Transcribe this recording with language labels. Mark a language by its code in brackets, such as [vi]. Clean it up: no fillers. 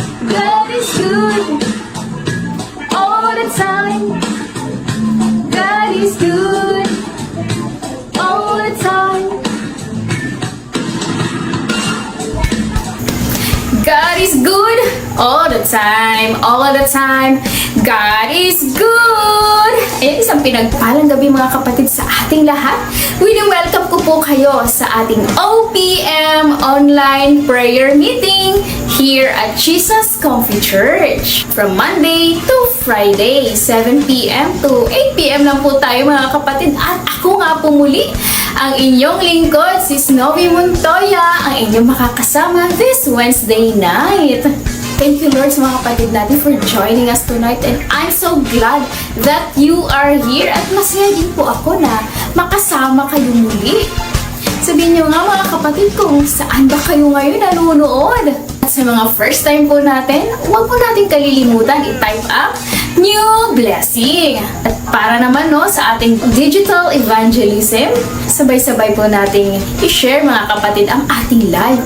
[en] God is good all the time. God is good all the time. God is good all the time, all the time. God is good! [tl] Ayan, isang pinagpalang gabi mga kapatid sa ating lahat. Welcome ko po kayo sa ating OPM Online Prayer Meeting here at Jesus Coffee Church. [en] From Monday to Friday, 7 p.m. to 8 p.m. [tl] lang po tayo mga kapatid. At ako nga po muli, ang inyong lingkod, si Snowy Montoya, ang inyong makakasama [en] this Wednesday night. Thank you, Lord, [tl] sa mga kapatid natin [en] for joining us tonight. And I'm so glad that you are here. [tl] At masaya din po ako na makasama kayo muli. Sabihin niyo nga mga kapatid kung saan ba kayo ngayon nanonood. At sa mga first time po natin, huwag po natin kalilimutan i-type up New Blessing. At para naman sa ating digital evangelism, sabay-sabay po nating i-share mga kapatid ang ating live.